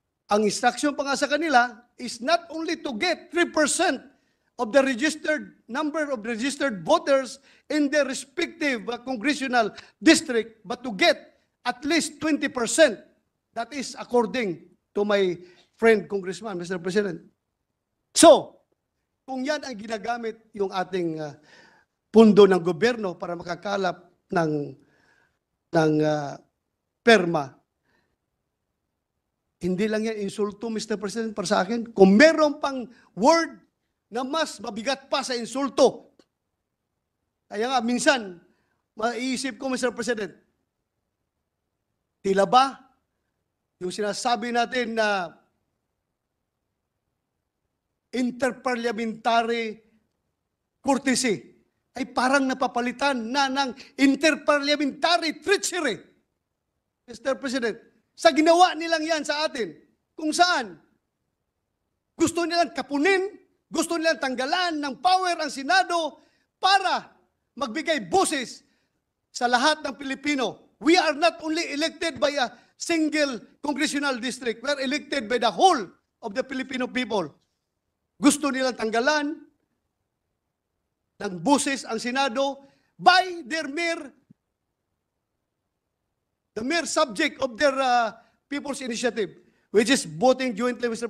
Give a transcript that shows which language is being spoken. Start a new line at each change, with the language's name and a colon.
Filipino: Ang instruction pa nga sa kanila
English: is not only to get 3% of the number of registered voters in their respective congressional district, but to get at least 20%. That is according to my friend Congressman, Mr. President.
Filipino: So, kung yan ang ginagamit yung ating pundo ng gobyerno para makakalap ng perma, hindi lang yan insulto, Mr. President, para sa akin. Kung meron pang word na mas mabigat pa sa insulto. Kaya nga, minsan, maiisip ko, Mr. President, tila ba yung sinasabi natin na interparliamentary courtesy ay parang napapalitan na ng interparliamentary treachery. Mr. President, sa ginawa nilang yan sa atin, kung saan gusto nilang kapunin, gusto nilang tanggalan ng power ang Senado para magbigay boses sa lahat ng Pilipino.
English: We are not only elected by a single congressional district. We are elected by the whole of the Filipino people.
Filipino: Gusto nilang tanggalan ng boses ang Senado
English: by the mere subject of their People's Initiative, which is voting jointly, Mr.